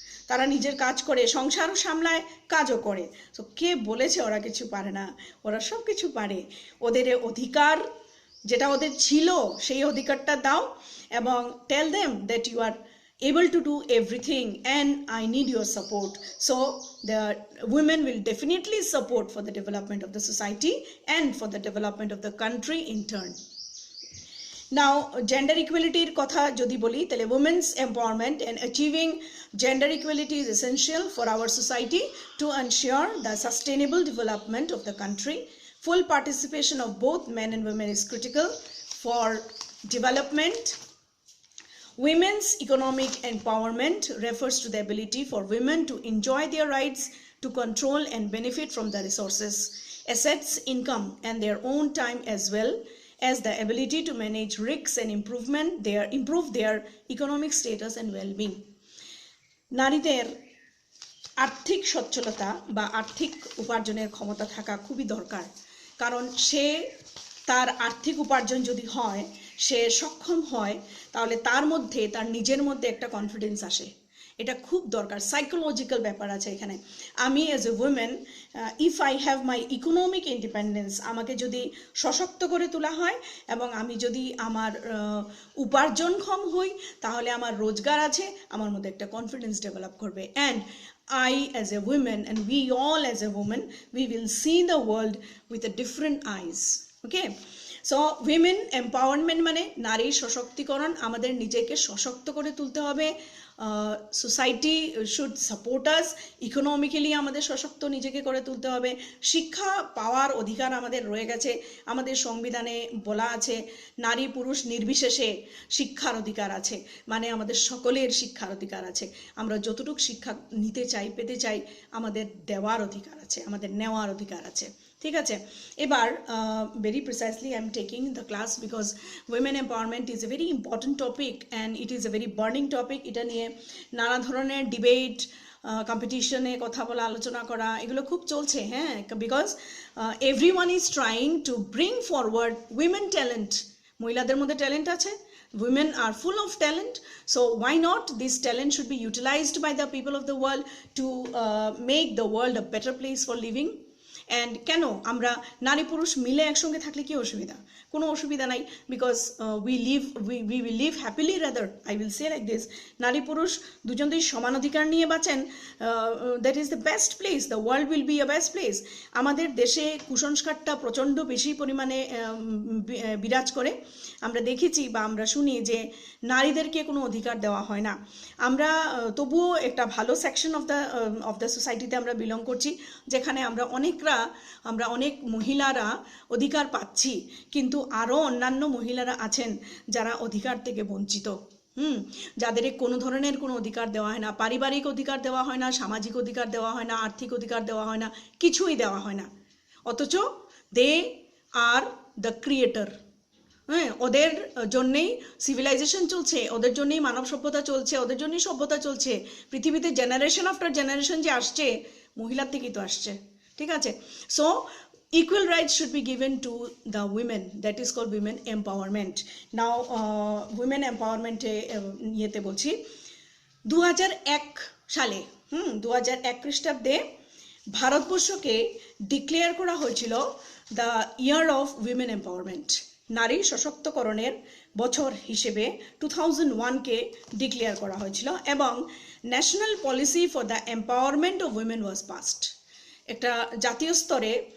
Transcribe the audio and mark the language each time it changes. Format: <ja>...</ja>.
<bn>তারা নিজের কাজ করে, সংসারও সামলায়, কাজও করে। তো কে বলেছে ওরা কিছু পারে না? ওরা সব কিছু পারে। ওদের অধিকার যেটা ওদের ছিল, সেই অধিকারটা দাও, এবং</bn> <en>Tell them that you are able to do everything and I need your support. So the women will definitely support for the development of the society and for the development of the country in turn. Now gender equality</en> <bn>এর কথা যদি বলি, তাহলে</bn> <en>women's empowerment and achieving gender equality is essential for our society to ensure the sustainable development of the country. Full participation of both men and women is critical for development. Women's economic empowerment refers to the ability for women to enjoy their rights, to control and benefit from the resources, assets, income, and their own time, as well as the ability to manage risks and improve their economic status and well-being.</en> <bn>নারীদের আর্থিক সচ্ছলতা বা আর্থিক উপার্জনের ক্ষমতা থাকা খুবই দরকার, কারণ সে তার আর্থিক উপার্জন যদি হয়, সে সক্ষম হয়, তাহলে তার মধ্যে, তার নিজের মধ্যে একটা কনফিডেন্স আসে। এটা খুব দরকার, সাইকোলজিক্যাল ব্যাপার আছে এখানে। আমি</bn> <en>as a women, if I have my economic independence,</en> <bn>আমাকে যদি সশক্ত করে তোলা হয় এবং আমি যদি আমার উপার্জনক্ষম হই, তাহলে আমার রোজগার আছে, আমার মধ্যে একটা কনফিডেন্স ডেভেলপ করবে।</bn> <en>And I as a woman and we all as a woman, we will see the world with a different eyes. Okay, so women empowerment</en> <bn>মানে নারীর সশক্তিকরণ, আমাদের নিজেকে সশক্ত করে তুলতে হবে।</bn> <en>society should support us,</en> <bn>economically আমাদের সশক্ত নিজেকে করে তুলতে হবে। শিক্ষা পাওয়ার অধিকার আমাদের রয়ে গেছে, আমাদের সংবিধানে বলা আছে নারী পুরুষ নির্বিশেষে শিক্ষার অধিকার আছে, মানে আমাদের সকলের শিক্ষার অধিকার আছে। আমরা যতটুকু শিক্ষা নিতে চাই, পেতে চাই, আমাদের দেওয়ার অধিকার আছে, আমাদের নেওয়ার অধিকার আছে। ঠিক আছে,</bn> <en>এবার very precisely I am taking the class because women empowerment is a very important topic and it is a very burning topic.</en> <bn>এটা নিয়ে নানা ধরনের ডিবেট, কম্পিটিশনে কথা বলা, আলোচনা করা, এগুলো খুব চলছে।</bn> <en>হ্যাঁ, because everyone is trying to bring forward women talent.</en> <bn>মহিলাদের মধ্যে ট্যালেন্ট আছে,</bn> <en>women are full of talent, so why not this talent should be utilized by the people of the world to make the world a better place for living.</en> <bn>And কেন আমরা নারী পুরুষ মিলে একসঙ্গে থাকলে কি অসুবিধা? কোনো অসুবিধা নাই,</bn> <en>because we will live happily, rather I will say like this,</en> <bn>নারী পুরুষ দুজন যদি সমান অধিকার নিয়ে বাঁচেন,</bn> <en>That is the best place, the world will be a best place.</en> <bn>আমাদের দেশে কুসংস্কারটা প্রচণ্ড বেশি পরিমাণে বিরাজ করে। আমরা দেখেছি বা আমরা শুনি যে নারীদেরকে কোনো অধিকার দেওয়া হয় না। আমরা তবুও একটা ভালো</bn> <en>section of the সোসাইটিতে</en> <bn>আমরা বিলং করছি, যেখানে আমরা অনেক মহিলারা অধিকার পাচ্ছি, কিন্তু আরও অন্যান্য মহিলারা আছেন যারা অধিকার থেকে বঞ্চিত। যাদের কোনো ধরনের কোনো অধিকার দেওয়া হয় না, পারিবারিক অধিকার দেওয়া হয় না, সামাজিক অধিকার দেওয়া হয় না, আর্থিক অধিকার দেওয়া হয় না, কিছুই দেওয়া হয় না, অথচ</bn> <en>They are the creator.</en> <bn>হ্যাঁ, ওদের জন্যেই সিভিলাইজেশন চলছে, ওদের জন্যই মানব সভ্যতা চলছে, ওদের জন্যই সভ্যতা চলছে। পৃথিবীতে জেনারেশন আফটার জেনারেশন যে আসছে, মহিলার থেকেই তো আসছে। ঠিক আছে,</bn> <en>So equal rights should be given to the women, that is called women empowerment. Now women empowerment</en> <bn>ইয়েতে বলছি 2001 সালে 2001 খ্রিস্টাব্দে ভারতবর্ষকে ডিক্লেয়ার করা হয়েছিল</bn> <en>the year of women empowerment,</en> <bn>নারী সশক্তকরণের বছর হিসেবে 2001কে ডিক্লেয়ার করা হয়েছিল, এবং national policy for the empowerment of women was passed. একটা জাতীয় স্তরে</bn>